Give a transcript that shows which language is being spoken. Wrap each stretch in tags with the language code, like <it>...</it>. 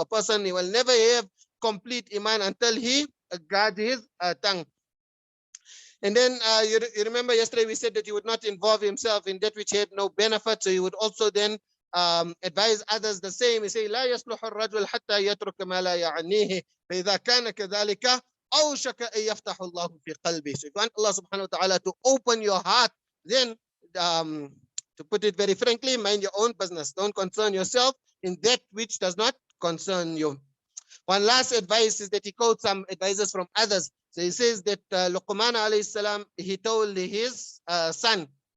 <en>A person, he will never have complete iman until he guards his tongue. And then you remember yesterday we said that he would not involve himself in that which had no benefit. So he would also then advise others the same. He say,</en> <ar>لا يصلح الرجل حتى يترك ما لا يعنيه. فإذا كان كذلك أوشك أن يفتح الله في قلبه.</ar> <en>So if you want Allah subhanahu wa ta'ala to open your heart, then to put it very frankly, mind your own business. Don't concern yourself in that which does not concern you. One last advice is that he quotes some advices from others. So he says that Luqman alayhi salam, he told his son.</en>